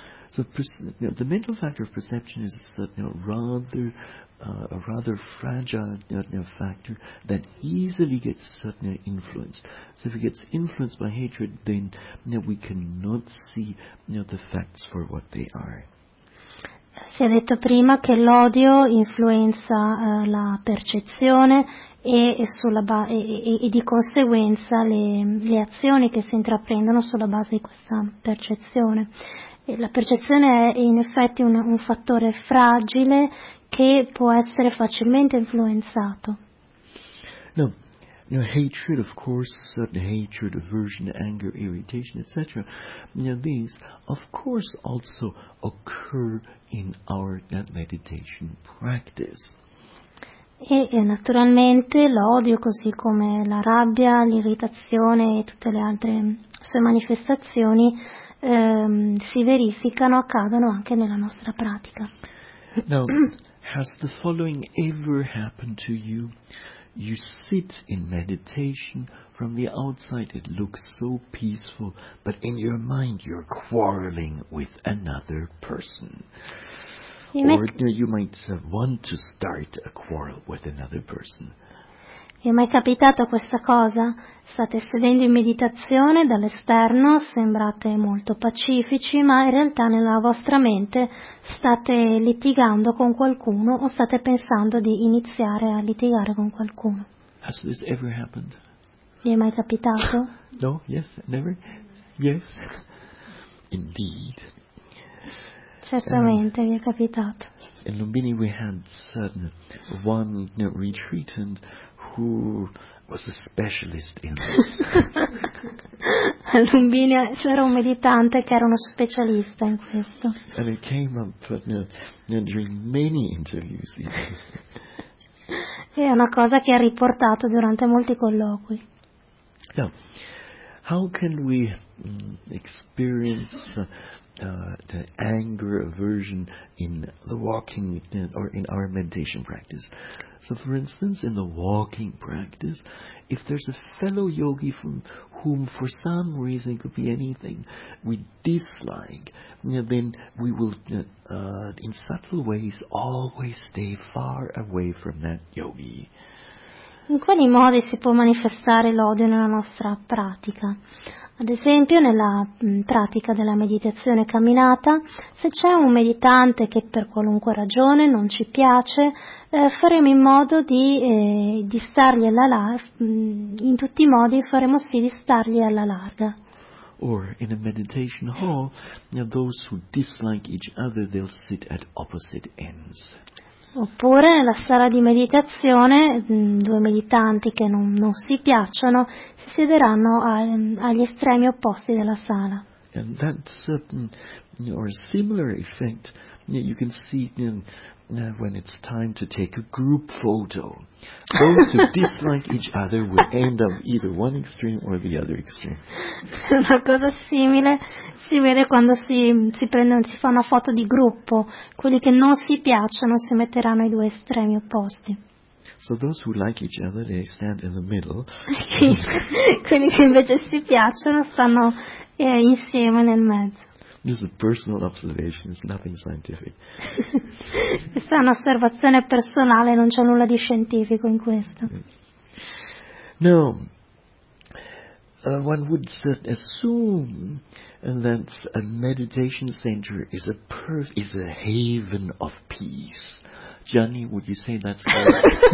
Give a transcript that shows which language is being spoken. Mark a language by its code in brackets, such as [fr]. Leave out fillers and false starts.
[en] So the mental factor of perception is a rather fragile factor that easily gets influenced. So if it gets influenced by hatred, then we cannot see the facts for what they are. [it] Si è detto prima che l'odio influenza la percezione e di conseguenza le azioni che si intraprendono sulla base di questa percezione. La percezione è in effetti un fattore fragile che può essere facilmente influenzato. [en] No, hatred, of course, hatred, aversion, anger, irritation, etc. These, of course, also occur in our meditation practice. [it] E naturalmente l'odio, così come la rabbia, l'irritazione e tutte le altre sue manifestazioni, si verificano, accadono anche nella nostra pratica. [en] Now, has the following ever happened to you? You sit in meditation, from the outside it looks so peaceful, but in your mind you're quarreling with another person. You might want to start a quarrel with another person. [it] È mai capitato questa cosa? State sedendo in meditazione, dall'esterno sembrate molto pacifici, ma in realtà nella vostra mente state litigando con qualcuno o state pensando di iniziare a litigare con qualcuno. [en] Has this ever happened? [it] Vi è mai capitato? [en] No, yes, never. Yes. Indeed. [it] Certamente vi è capitato. [en] In Lumbini we had one retreatant who was a specialist in this. [it] Lumbini c'era un meditante che era uno specialista in questo. [en] And it came up during many interviews. [it] È una cosa che ha riportato durante molti colloqui. [en] So, how can we experience the anger, aversion in the walking or in our meditation practice? So, for instance, in the walking practice, if there's a fellow yogi from whom, for some reason, it could be anything, we dislike, then we will, in subtle ways, always stay far away from that yogi. [it] In quali modi si può manifestare l'odio nella nostra pratica? Ad esempio, nella pratica della meditazione camminata, se c'è un meditante che per qualunque ragione non ci piace, faremo in modo di stargli alla larga, in tutti i modi faremo sì di stargli alla larga. [en] or in a meditation hall, those who dislike each other, they'll sit at opposite ends. [it] Oppure nella sala di meditazione, due meditanti che non si piacciono si siederanno agli estremi opposti della sala. [en] And that's or a similar effect you can see when it's time to take a group photo. Those who dislike each other will end up either one extreme or the other extreme. [it] Una cosa simile si vede quando si fa una foto di gruppo. Quelli che non si piacciono si metteranno ai due estremi opposti. [en] So those who like each other, they stand in the middle. [it] Quelli che invece si piacciono stanno insieme nel mezzo. [en] This is a personal observation, it's nothing scientific. [it] Questa è un'osservazione personale, non c'è nulla di scientifico in questo. [en] No, one would assume that a meditation center is a haven of peace. Gianni, would you say that's correct?